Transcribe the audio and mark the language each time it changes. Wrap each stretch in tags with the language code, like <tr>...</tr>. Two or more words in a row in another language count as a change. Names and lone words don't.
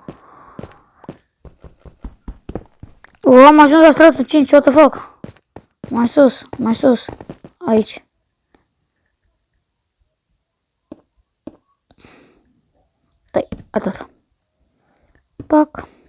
<ro>Am ajuns la stratul 5,</ro> <en>what the fuck?</en> <ro>Mai sus, aici. Stai, atât. Pac.</ro>